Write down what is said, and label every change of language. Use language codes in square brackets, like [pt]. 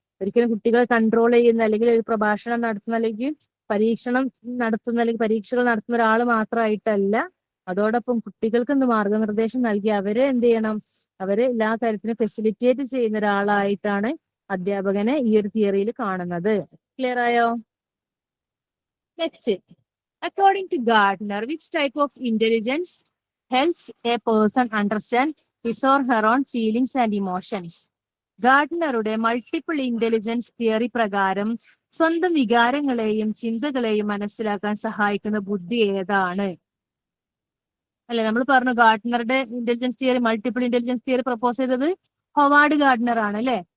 [ml] ഒരിക്കലും കുട്ടികളെ കൺട്രോൾ ചെയ്യുന്ന, അല്ലെങ്കിൽ ഒരു പ്രഭാഷണം നടത്തുന്ന, അല്ലെങ്കിൽ പരീക്ഷണം നടത്തുന്ന, അല്ലെങ്കിൽ പരീക്ഷകൾ നടത്തുന്ന ഒരാൾ മാത്രമായിട്ടല്ല, അതോടൊപ്പം കുട്ടികൾക്ക് എന്ത് മാർഗനിർദ്ദേശം നൽകി അവരെ എന്ത് ചെയ്യണം? അവരെ എല്ലാ കാര്യത്തിനും ഫെസിലിറ്റേറ്റ് ചെയ്യുന്ന ഒരാളായിട്ടാണ് അധ്യാപകനെ ഈ ഒരു തിയറിയിൽ കാണുന്നത്. ക്ലിയർ ആയോ? Next. [en] According to Gardner, which type of intelligence helps a person understand his or her own feelings and emotions? [ml] ഗാർഡ്നറുടെ multiple intelligence theory പ്രകാരം സ്വന്തം വികാരങ്ങളെയും ചിന്തകളെയും മനസ്സിലാക്കാൻ സഹായിക്കുന്ന ബുദ്ധി ഏതാണ്? അല്ലെ, നമ്മൾ പറഞ്ഞു ഗാർഡ്നറുടെ intelligence theory, multiple intelligence theory propose ചെയ്തത് ഹൊവാർഡ് ഗാർഡ്നർ ആണ് അല്ലെ?